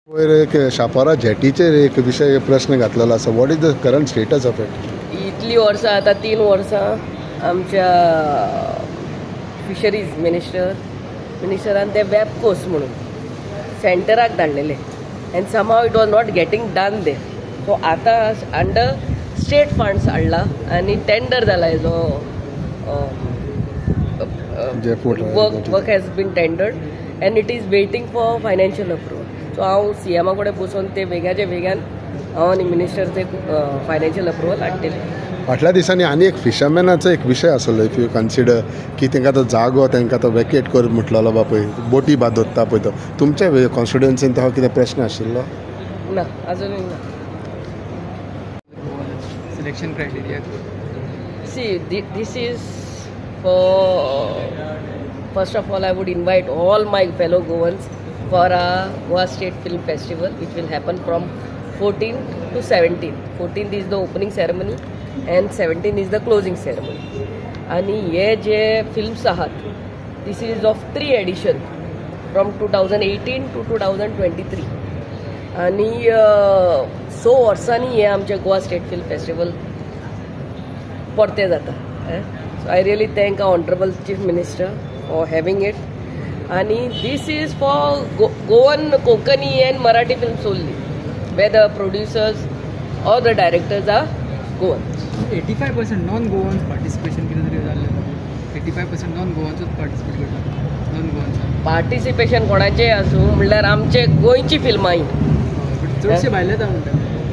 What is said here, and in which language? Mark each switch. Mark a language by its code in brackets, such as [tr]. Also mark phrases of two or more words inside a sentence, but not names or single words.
[kok] वयर एक शापोरा जेटीचेर एक विशय प्रश्न घातलेलो आसा. [en] What is the current status of it? [kok] इतली वर्सां आतां 3 वर्सां आमच्या फिशरीज मिनिस्टरान ते [en] web course [kok] म्हणून सेंटराक धाडलेले [en] and somehow it was not getting done they. सो आतां under State funds [kok] हाडला आनी टेंडर जाला हेजो [en] work has been tendered and it is waiting for financial approval. [kok] सो हांव सीएमा कडेन बसून ते बेगाचे बेगान हांव आनी मिनिस्टर ते [en] financial approval [kok] हाडटले. फाटल्या दिसांनी आनी एक फिशरमॅनाचो एक विशय आसलो. [en] if you consider [kok] की तांकां तो जागो तांकां तो वेकेट कर म्हटलेलो बा पळय, बोटी बाद दोत्ता पळय, तो तुमच्या कॉन्स्टिट्युएन्सीन तो कितें प्रश्न आशिल्लो? ना, अजुनूय ना. [en] selection criteria See, this is for, first of all, I would invite all my fellow Goans for our Goa State Film Festival, which will happen from 14th to 17th. 14th is the opening ceremony and 17th is the closing ceremony. [kok] आणि हे जे फिल्म्स आहात, [en] this is of 3 edition from 2018 to 2023. [kok] आणि 100 वर्सांनी हे आमचे गोवा स्टेट फिल्म फेस्टिवल परते जाता. [en] So I really thank our Honorable Chief Minister for having it. And this is for Goan, Konkani and Marathi films only, where the producers or the directors are Goan. 85% non-Goans participation [mr] किती तरी झालं. [en] 85% non-Goans पार्टिसिपेट करतात. non-Goans [kok] पार्टिसिपेशन कोणाचे आसूं म्हणल्यार आमचे गोंयची फिल्मां ही चडशे भायले म्हणटात.